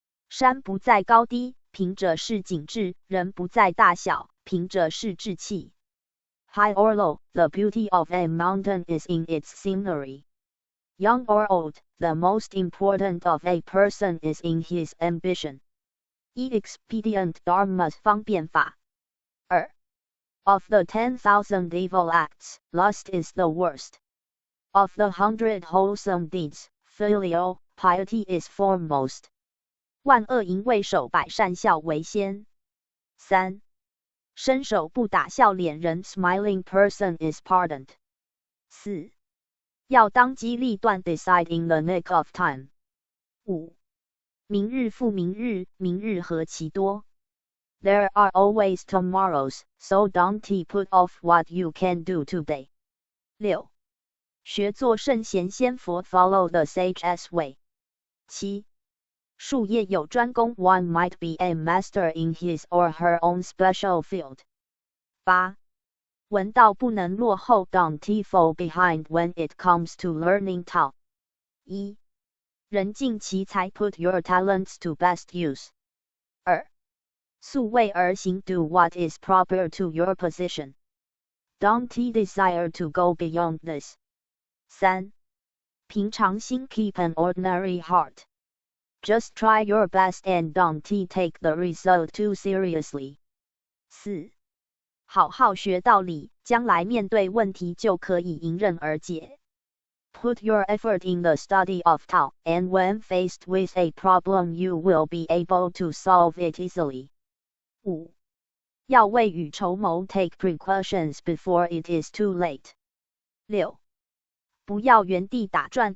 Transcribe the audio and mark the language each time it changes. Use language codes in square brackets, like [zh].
[zh] 山不在高低，凭着是景致；人不在大小，凭着是志气。 [en] High or low, the beauty of a mountain is in its scenery. Young or old, the most important of a person is in his ambition. Expedient dharmas [zh] 方便法。 2. [en] Of the 10,000 evil acts, lust is the worst. Of the 100 wholesome deeds, filial piety is foremost. [zh] 万恶淫为首，百善孝为先。3. 伸手不打笑脸人 [en] Smiling person is pardoned. [zh] 4. 要当机立断 [en] Decide in the nick of time. 5. [zh] 明日复明日，明日何其多。 [en] There are always tomorrows, so don't put off what you can do today. [zh] 6. 学做圣贤先佛 [en] Follow the sage's way. [zh] 7. 术业有专攻 [en] One might be a master in his or her own special field. [zh] 8. 闻道不能落后 [en] Don't fall behind when it comes to learning Tao. [zh] 1. 人尽其才 [en] Put your talents to best use. [zh] 2. 素位而行 [en] Do what is proper to your position. Don't desire to go beyond this. [zh] 3. 平常心 [en] Keep an ordinary heart. Just try your best and don't take the result too seriously. 4. [zh] 好好学道理，将来面对问题就可以迎刃而解。 [en] Put your effort in the study of Tao, and when faced with a problem you will be able to solve it easily. [zh] 5. 要未雨绸缪 [en] Take precautions before it is too late. [zh] 6. 不要原地打转